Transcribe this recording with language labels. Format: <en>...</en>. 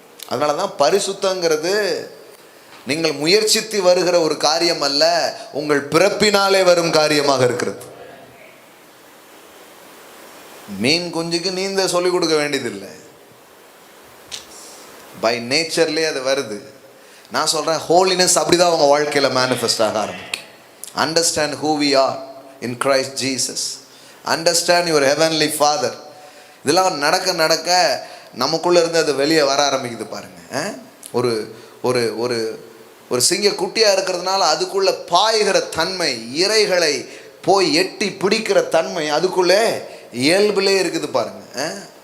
<ta>அதனால தான் பரிசுத்தங்கிறது நீங்கள் முயற்சித்து வருகிற ஒரு காரியம் அல்ல, உங்கள் பிறப்பினாலே வரும் காரியமாக இருக்கிறது. மீன் குஞ்சுக்கு நீந்த சொல்லிக் கொடுக்க வேண்டியதில்லை, பை நேச்சர்லேயே அது வருது. நான் சொல்கிறேன், ஹோலினஸ் அப்படிதான் உங்கள் வாழ்க்கையில் மேனிஃபெஸ்ட் ஆக ஆரம்பிக்கும்.</ta> <en>Understand who we are in Christ Jesus. Understand your heavenly Father.</en> <ta>இதெல்லாம் நடக்க நடக்க நமக்குள்ளே இருந்து அது வெளியே வர ஆரம்பிக்குது பாருங்கள். ஒரு ஒரு ஒரு ஒரு சிங்க குட்டியாக இருக்கிறதுனால அதுக்குள்ளே பாய்கிற தன்மை, இறைகளை போய் எட்டி பிடிக்கிற தன்மை அதுக்குள்ளே இயல்பிலே இருக்குது பாருங்கள்.</ta>